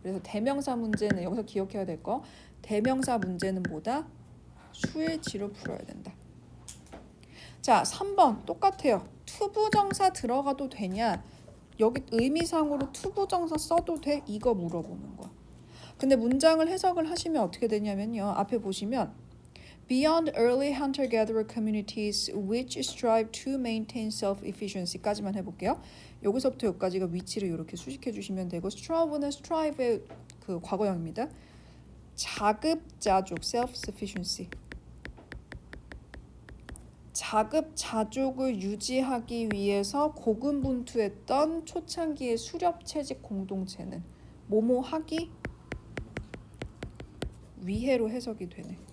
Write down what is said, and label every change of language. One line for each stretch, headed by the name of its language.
Korean: 그래서 대명사 문제는 여기서 기억해야 될 거. 대명사 문제는 뭐다? 수일치로 풀어야 된다. 자, 3번 똑같아요. 투부정사 들어가도 되냐? 여기 의미상으로 투부정사 써도 돼? 이거 물어보는 거야. 근데 문장을 해석을 하시면 어떻게 되냐면요. 앞에 보시면
English: Beyond early hunter-gatherer communities which strive to maintain self-efficiency까지만
Korean: 해볼게요. 여기서부터 여기까지가 위치를 이렇게 수식해 주시면 되고 strive는 strive의 그 과거형입니다. 자급자족 self-sufficiency 자급자족을 유지하기 위해서 고군분투했던 초창기의 수렵채집 공동체는 뭐뭐 하기 위해로 해석이 되네.